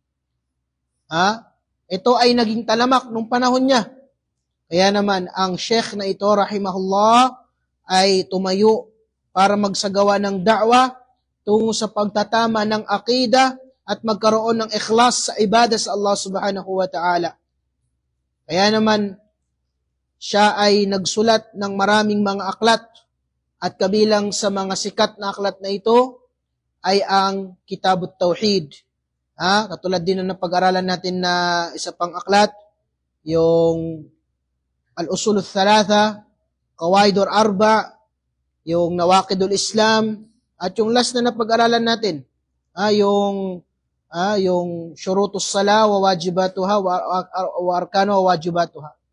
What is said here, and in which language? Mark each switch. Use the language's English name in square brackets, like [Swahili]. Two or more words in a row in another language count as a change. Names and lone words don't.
[Filipino] Ito ay naging talamak nung panahon niya. Kaya naman, ang sheikh na ito, rahimahullah, ay tumayo para magsagawa ng da'wa tungo sa pagtatama ng aqidah at magkaroon ng ikhlas sa ibadah sa Allah [Arabic] سبحانه وتعالى. [Filipino] Kaya naman, siya ay nagsulat ng maraming mga aklat at kabilang sa mga sikat na aklat na ito ay ang Kitabut Tauhid. Katulad din ng pag-aralan natin na isa pang aklat, yung Al-Usul Thalatha, Qawaidul Arba, yung Nawaqidul Islam, at yung last na napag-aralan natin, yung Syurutus Salah wa Wajibatuha wa Arkanu wa Wajibatuha.